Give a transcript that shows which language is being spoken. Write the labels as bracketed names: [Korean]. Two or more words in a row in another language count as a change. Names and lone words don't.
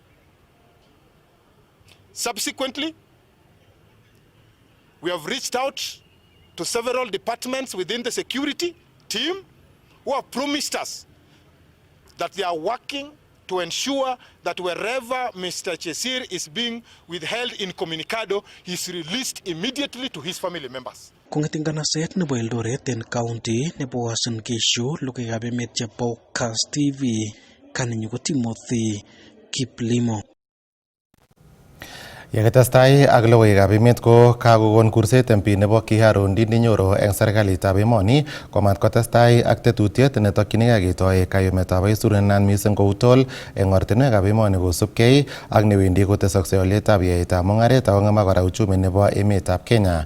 [English] Subsequently, we have reached out to several departments within the security team who have promised us that they are working to ensure that wherever Mr. Chesir is being withheld incommunicado, he is released immediately to his family members. [Kalenjin] Kung kanaset nebo Eldoret en county nebo Uasin Gishu lukikab emet chebo Kass TV kaninyu ko Timothy Kiplimo. Yakitestai ak logoiwekab emet ko kakokon kurset MP nebo Kiharu Ndindi Nyoro eng serikalitab emoni komat kotestai ak tetutiet netokyinigei ketoi kayumetab aisurunan mising kou toll eng ortinwekab emoni kosubkei ak newendi kotesoksei olyetab yaetab mung'aret ako ng'emak kora uchumi nebo emetab Kenya.